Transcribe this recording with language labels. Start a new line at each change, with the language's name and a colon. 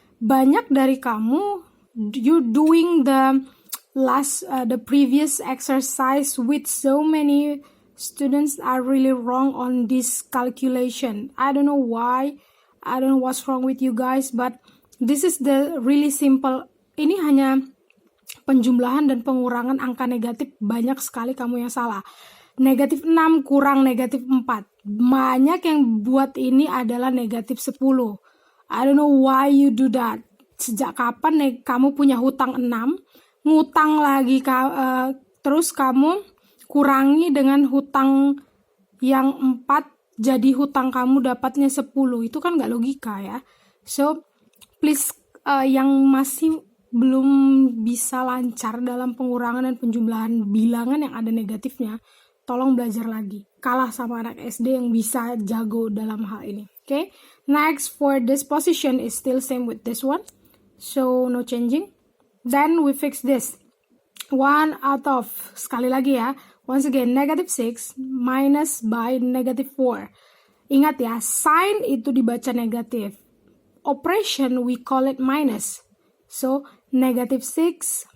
Indonesian: Banyak dari kamu,
English: you doing the previous exercise with so many students are really wrong on this calculation. I don't know why. I don't know what's wrong with you guys, but this is the really simple.
Indonesian: Ini hanya penjumlahan dan pengurangan angka negatif, banyak sekali kamu yang salah. -6 kurang -4. Banyak yang buat ini adalah -10.
English: I don't know why you do that.
Indonesian: Sejak kapan kamu punya hutang 6, ngutang lagi terus kamu kurangi dengan hutang yang 4, jadi hutang kamu dapatnya 10. Itu kan nggak logika ya.
English: So please
Indonesian: yang masih belum bisa lancar dalam pengurangan dan penjumlahan bilangan yang ada negatifnya, tolong belajar lagi. Kalah sama anak SD yang bisa jago dalam hal ini.
English: Okay? Next, for this position is still same with this one. So, no changing. Then, we fix this. 1 out of,
Indonesian: sekali lagi ya,
English: once again, -6 minus by -4.
Indonesian: Ingat ya, sign itu dibaca negatif.
English: Operation, we call it minus. So, -6